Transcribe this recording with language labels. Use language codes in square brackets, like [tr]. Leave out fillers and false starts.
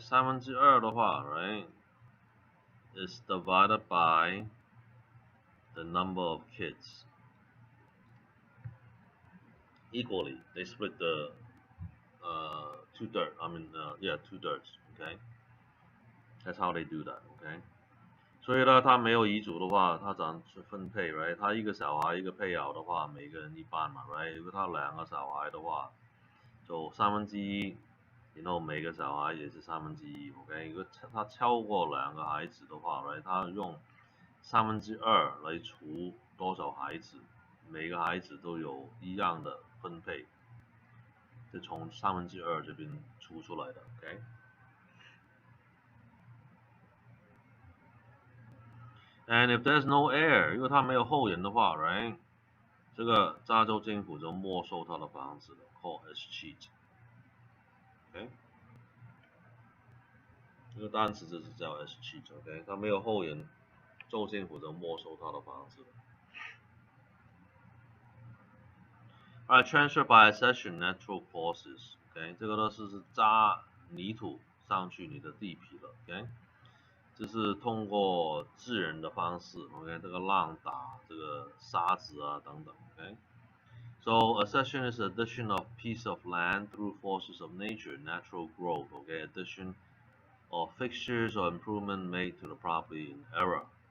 [en] 2/3的话, right, is divided by the number of kids equally. They split the 2/3. I mean, yeah, 2/3. Okay, that's how they do that. Okay. [zh] 所以呢，他没有遗嘱的话，他怎样去分配 ，right？ 他一个小孩一个配偶的话，每个人一半嘛 ，right？ 如果他两个小孩的话，就1/3，然后每个小孩也是1/3 ，OK？ 如果他超过两个孩子的话 ，right？他用2/3来除多少孩子，每个孩子都有一样的分配，就从2/3这边除出来的 ，OK？ [en] And if there's no heir， [zh] 如果他没有后人的话 ，right？这个加州政府就没收他的房子了 ，called as cheat。OK， 这个单词就是叫 as cheat。OK， 他没有后人，州政府就没收他的房子了。 [en] Alright, transfer by accession natural causes。 [zh] OK， 这个呢是扎泥土上去你的地皮了。 OK。这是通过自然的方式 ，OK， 这个浪打这个沙子啊等等 ，OK。 [en] So accession is addition of piece of land through forces of nature, natural growth, OK, addition of fixtures or improvement made to the property in error.